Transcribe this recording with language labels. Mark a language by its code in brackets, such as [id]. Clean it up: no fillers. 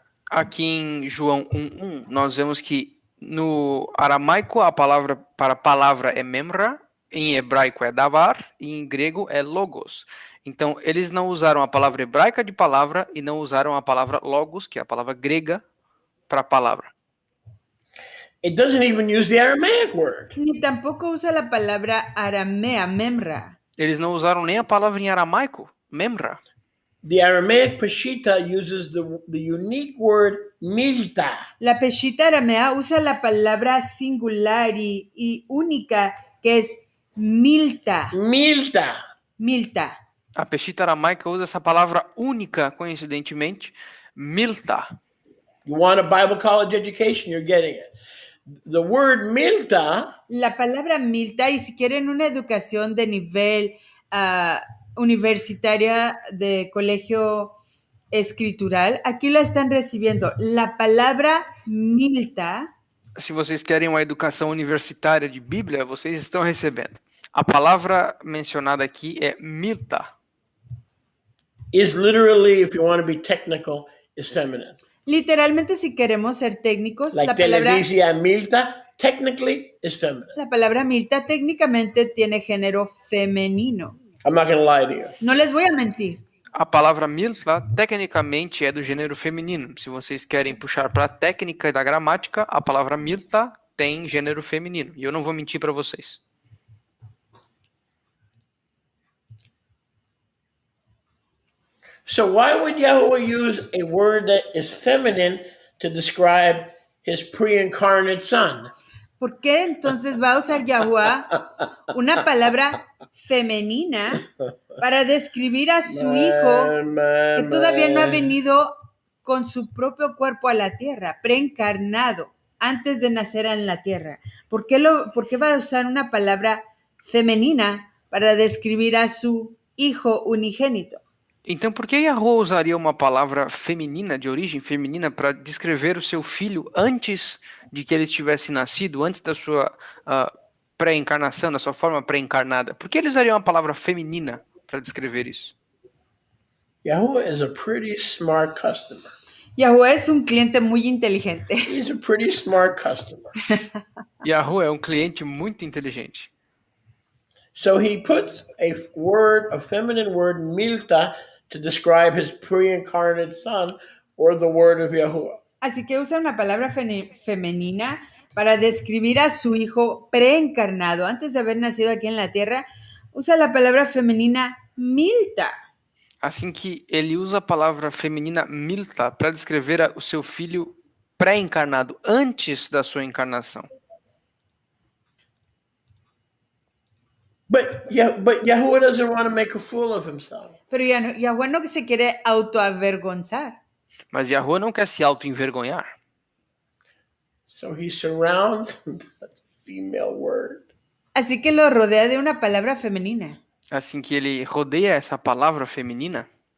[pt] Aqui em João 1:1, nós vemos que no aramaico a palavra para palavra é memra, em hebraico é davar e em grego é logos. Então, eles não usaram a palavra hebraica de palavra e não usaram a palavra logos, que é a palavra grega, para palavra. [en] It doesn't even use the Aramaic word. [es] Ni tampoco usa la palabra aramea, memra. [pt] Eles não usaram nem a palavra em aramaico, memra. [en] The Aramaic Peshitta uses the unique word milta. [es] La Peshitta aramea usa la palabra singular y única que es milta. Milta. [pt] A Peshitta aramaica usa essa palavra única, coincidentemente, milta. [en] You want a Bible college education, you're getting it. The word milta. [es] La palabra milta, y si quieren una educación de nivel universitaria de colegio escritural, aquí la están recibiendo. La palabra milta. [pt] Se vocês querem uma educação universitária de Bíblia, vocês estão recebendo. A palavra mencionada aqui é milta. [en] Is literally, if you want to be technical, is feminine. [es] Literalmente, si queremos ser técnicos, [en] like [es] la palabra televisia milta [en] technically is feminine. [es] La palabra milta técnicamente tiene género femenino. [en] I'm not going to lie to you. [es] No les voy a mentir. [pt] A palavra milta tecnicamente é do gênero feminino. Se vocês querem puxar para a técnica da gramática, a palavra milta tem gênero feminino. E eu não vou mentir para vocês. [en] So why would Yahuwah use a word that is feminine to describe his pre-incarnate son? [es] ¿Por qué entonces va a usar Yahuwah una palabra femenina para describir a su hijo que todavía no ha venido con su propio cuerpo a la tierra, preencarnado, antes de nacer en la tierra? ¿Por qué va a usar una palabra femenina para describir a su hijo unigénito? [pt] Então, por que Yahuwah usaria uma palavra feminina, de origem feminina, para descrever o seu filho antes de que ele tivesse nascido, antes da sua pré-encarnação, da sua forma pré-encarnada? Por que ele usaria uma palavra feminina para descrever isso? [en] Yahuwah is a pretty smart customer. [es] Yahuwah es un cliente muy inteligente. [en] He's a pretty smart customer. [pt] Yahuwah é um cliente muito inteligente. [en] So he puts a feminine word, milta, to describe his pre-incarnate son, or the word of Yahuwah. [es] Así que usa una palabra femenina para describir a su hijo preencarnado. Antes de haber nacido aquí en la tierra, usa la palabra femenina milta. [pt] Assim que ele usa a palavra feminina milta para descrever o seu filho pré-encarnado, antes da sua encarnação. [en] But Yahuwah doesn't want to make a fool of himself. [es] Pero Yahuwah no se quiere autoavergonzar. [pt] Mas Yahuwah não quer se auto-envergonhar. [en] So he surrounds the female word. [es] Así que lo rodea de una palabra femenina. [pt] Assim que ele rodeia essa palavra feminina